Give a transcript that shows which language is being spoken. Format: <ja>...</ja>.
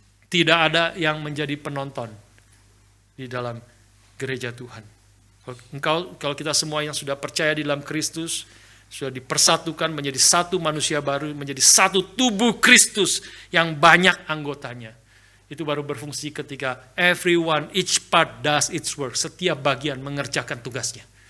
<id>Tidak ada yang menjadi penonton di dalam gereja Tuhan. Kalau kita semua yang sudah percaya di dalam Kristus, sudah dipersatukan menjadi satu manusia baru, menjadi satu tubuh Kristus yang banyak anggotanya. Itu baru berfungsi ketika</id> <en>everyone, each part does its work.</en> <id>Setiap bagian mengerjakan tugasnya.</id>